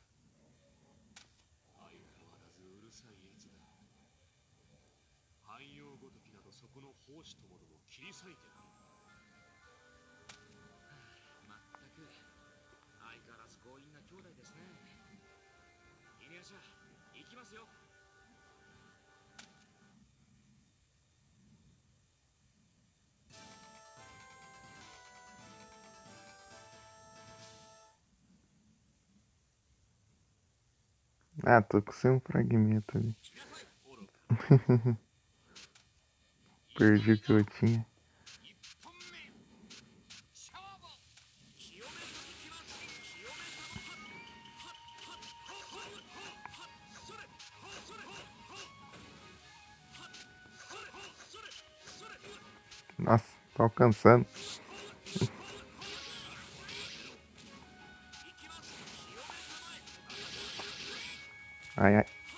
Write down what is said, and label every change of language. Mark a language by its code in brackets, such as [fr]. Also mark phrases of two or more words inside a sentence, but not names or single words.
[ja] 相変わらずうるさいやつだ。汎用ごときなどそこの奉仕ともども切り裂いてな。まったく相変わらず強引な兄弟ですね。犬夜叉、行きますよ。 [pt] Ah, tô com sem um fragmento ali. Perdi o que eu tinha. [ja] 1 本目勝負。 [pt] Nossa, tô alcançando. Ai, ai.